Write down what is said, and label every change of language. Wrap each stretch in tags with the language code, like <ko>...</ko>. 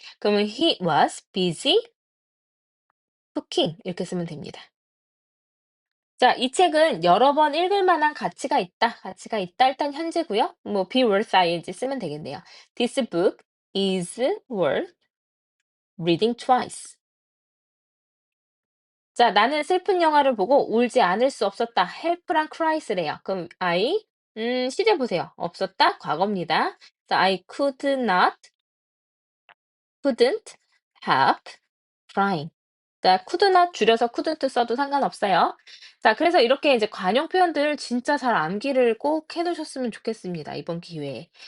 <ko>그러면</ko> <en>he was busy cooking</en> <ko>이렇게 쓰면 됩니다. 자, 이 책은 여러 번 읽을 만한 가치가 있다. 가치가 있다. 일단 현재고요. 뭐 be worth ing 쓰면 되겠네요.</ko> <en>This book is worth reading twice.</en> <ko>자, 나는 슬픈 영화를 보고 울지 않을 수 없었다. help랑 cry스래요. 그럼 시제 보세요. 없었다. 과거입니다.</ko> <en>자, I couldn't help crying.</en> <ko>자, couldn't 줄여서 couldn't 써도 상관없어요. 자, 그래서 이렇게 이제 관용 표현들 진짜 잘 암기를 꼭 해 놓으셨으면 좋겠습니다, 이번 기회에.</ko>